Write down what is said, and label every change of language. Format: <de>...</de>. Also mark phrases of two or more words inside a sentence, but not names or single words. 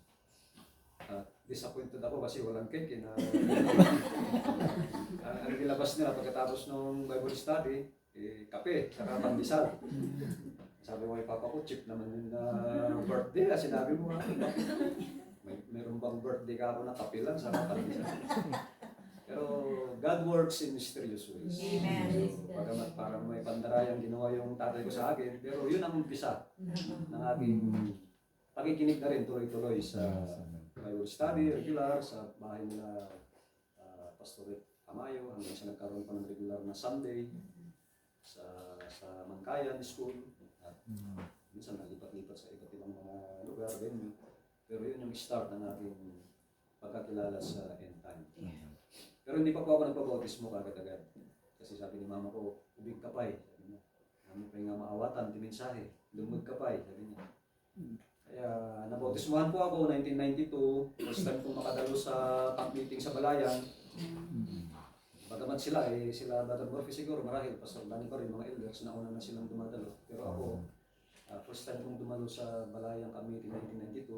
<tl>Disappointed ako kasi walang cake na ang nilabas nila pagkatapos ng</tl> <en>Bible study,</en> <tl>kape, saka pandesal. Sabi ko kay papa ko, chip naman yung birthday, sinabi mo nga, meron bang birthday ka ako na kape lang, saka pandesal.</tl> <en>Pero God works in mysterious ways. Amen.</en> <tl>So, pagamat parang may pandarayang ginawa yung tatay ko sa akin, pero yun ang umpisa ng aking pakikinig na rin tuloy-tuloy sa</tl> <en>Bible study,</en> <tl>regular, sa bahay nila Pastor Tamayo, hanggang sa nagkaroon pa ng regular na Sunday sa Mangkayan School. At minsan nalipat-lipat sa iba't ibang mga lugar, venue. Pero yun yung start ng aking pagkakilala sa</tl> <en>end time.</en> <tl>Pero hindi pa po ako nagpabautismo kagad-agad. Kasi sabi ni mama ko,</tl> <ilo>ubig ka pa eh. Sabi niya, ano pa nga maawatan, timensahe, lumod ka pa eh. Sabi niya.</ilo> <tl>Kaya nabautismohan po ako 1992.</tl> <en>First time</en> <tl>kong makadalo sa</tl> <en>camp meeting</en> <tl>sa Balayan. Bagamat sila Brother Murphy siguro, marahil, Pastor Dani pa rin, mga elders, nauna na silang dumadalo. Pero ako,</tl> <en>first time</en> <tl>kong dumalo sa Balayang</tl> <en>camp meeting</en> <tl>1992.</tl>